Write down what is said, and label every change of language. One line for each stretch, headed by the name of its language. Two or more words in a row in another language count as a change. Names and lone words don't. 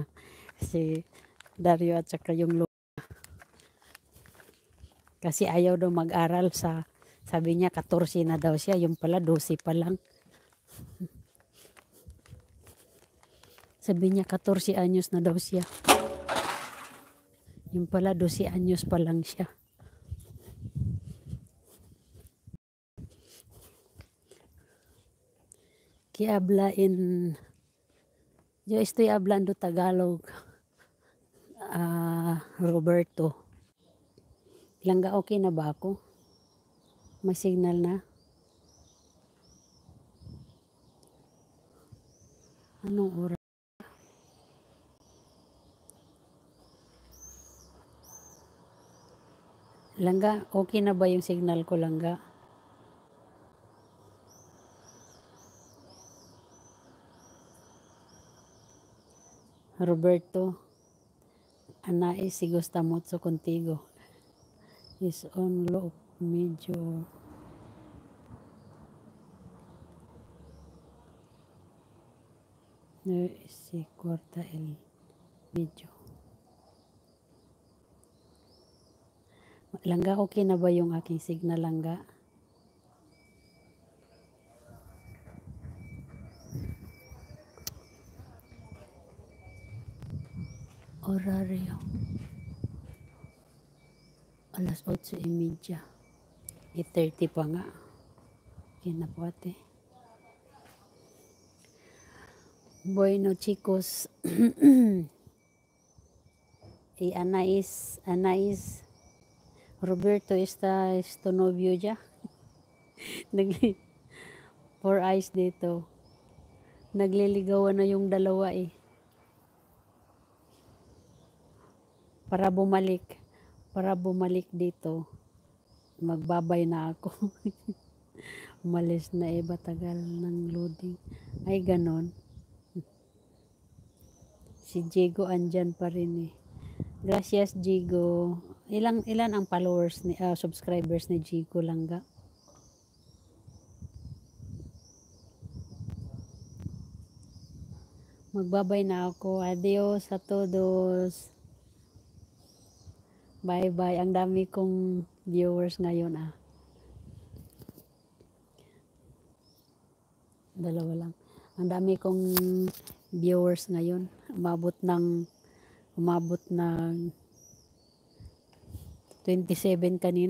Filipino: Si Dario at saka yung Lola. Kasi ayaw daw mag-aral sa, sabi niya 14 na daw siya. Yung pala 12 pa lang. Sabi niya 14 anyos na daw siya. Yung pala 12 anyos pa lang siya.
Spanish: Que habla en... Yo estoy hablando Tagalog. Roberto.
Filipino: Langga, okay na ba ako? May signal na? Anong oras? Langga, okay na ba yung signal ko, Langga?
Spanish: Roberto, Anais, si gusta mucho contigo.
English: Is on low,
Filipino: medyo...
Spanish: Si corta el video.
Filipino: Langga, okay na ba yung aking signal, Langga?
Spanish: Horario.
Filipino: Alas 8:30. 8:30 pa nga. Okay na po, ate.
Spanish: Bueno, chicos. Y Anais, Roberto, está tu novio ya?
Filipino: 4 eyes dito. Nagliligawan na yung dalawa eh. Para bumalik dito. Magbabay na ako. Umalis na eh, batagal ng loading. Ay, ganon. Si Jigo andyan pa rin eh.
Spanish: Gracias, Jigo.
Filipino: Ilan ang followers ni subscribers ni Jigo, Langga? Magbabay na ako.
Spanish: Adios a todos.
English: Bye-bye.
Filipino: Ang dami kong viewers ngayon ah. Dalawa lang. Ang dami kong viewers ngayon. Umabot ng 27 kanina.